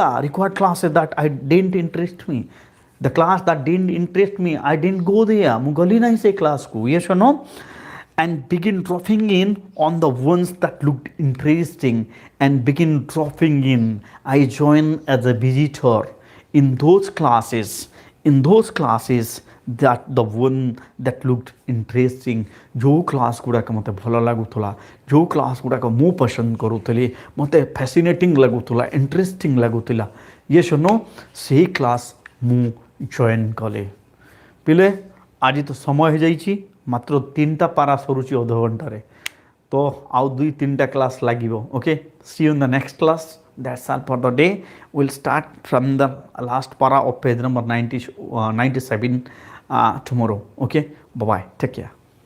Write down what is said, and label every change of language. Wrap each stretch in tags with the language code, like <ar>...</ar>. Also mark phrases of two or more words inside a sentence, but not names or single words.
<en>Required classes that I didn't interest me, the class that didn't interest me, I didn't go there.</en> <or>ମୁଁ ଗଲି ନାହିଁ ସେ କ୍ଲାସ୍କୁ.</or> <en>Yes or no? And begin dropping in on the ones that looked interesting, and begin dropping in. I joined as a visitor in those classes that the one that looked interesting.</en> <or>ଯେଉଁ କ୍ଲାସ୍ ଗୁଡ଼ାକ ମୋତେ ଭଲ ଲାଗୁଥିଲା, ଯେଉଁ କ୍ଲାସ୍ ଗୁଡ଼ାକ ମୁଁ ପସନ୍ଦ କରୁଥିଲି, ମୋତେ ଫ୍ୟାସିନେଟିଂ ଲାଗୁଥିଲା, ଇଣ୍ଟରେଷ୍ଟିଂ ଲାଗୁଥିଲା.</or> <en>Yes or no?</en> <or>ସେହି କ୍ଲାସ୍ ମୁଁ ଜଏନ୍ କଲି. ପିଲେ ଆଜି ତ ସମୟ ହେଇଯାଇଛି, ମାତ୍ର 3ଟା ପାରା ସରୁଛି ଅଧଘଣ୍ଟାରେ, ତ ଆଉ 2-3ଟା କ୍ଲାସ୍ ଲାଗିବ. ଓକେ,</or> <en>see you in the next class. That's all for the day. We'll start from the last para of page number 97 tomorrow. Okay, bye bye, take care.</en>